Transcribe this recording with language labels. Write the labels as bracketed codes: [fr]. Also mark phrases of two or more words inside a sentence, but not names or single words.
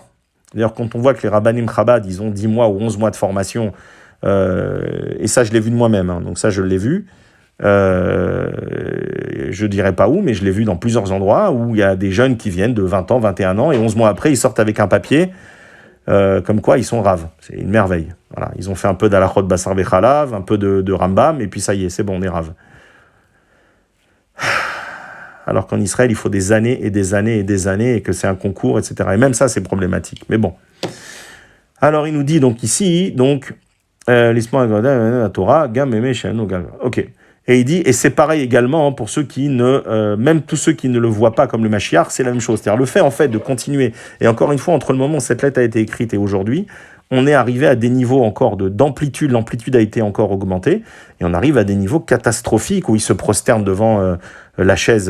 [fr] D'ailleurs, quand on voit que les Rabbanim Chabad, ils ont 10 mois ou 11 mois de formation, et ça, je l'ai vu de moi-même, donc ça, je l'ai vu, Je dirais pas où, mais je l'ai vu dans plusieurs endroits où il y a des jeunes qui viennent de 20 ans, 21 ans, et 11 mois après, ils sortent avec un papier comme quoi ils sont raves. C'est une merveille. Voilà. Ils ont fait un peu d' [he] הלכות בשר בחלב, [fr] un peu de Rambam, et puis ça y est, c'est bon, on est raves. Alors qu'en Israël, il faut des années et des années et des années, et que c'est un concours, etc. Et même ça, c'est problématique. Mais bon. Alors, il nous dit donc ici, donc, la Torah, [he] גם מי שאינו גם. [fr] Ok. Et il dit, et c'est pareil également pour ceux qui ne, même tous ceux qui ne le voient pas comme le Mashiach, c'est la même chose. C'est-à-dire le fait en fait de continuer. Et encore une fois, entre le moment où cette lettre a été écrite et aujourd'hui, on est arrivé à des niveaux encore d'amplitude. L'amplitude a été encore augmentée, et on arrive à des niveaux catastrophiques où ils se prosternent devant la chaise.